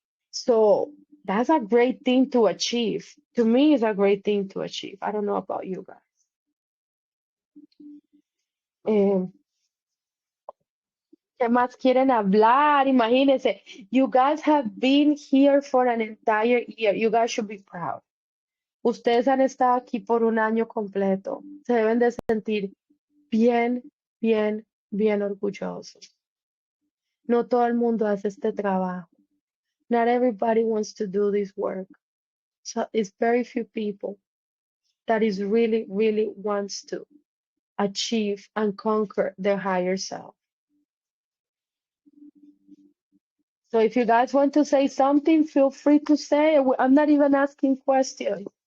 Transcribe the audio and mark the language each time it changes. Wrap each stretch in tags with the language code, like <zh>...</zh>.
<en>So that's a great thing to achieve. To me, it's a great thing to achieve. I don't know about you guys.</en> <es>¿Qué más quieren hablar? Imagínense,</es> <en>you guys have been here for an entire year. You guys should be proud.</en> <es>Ustedes han estado aquí por 1 año completo. Se deben de sentir bien, bien, bien orgullosos. No todo el mundo hace este trabajo.</es> <en>Not everybody wants to do this work. So it's very few people that is really, really wants to achieve and conquer their higher self. So if you guys want to say something, feel free to say. I'm not even asking questions.</en>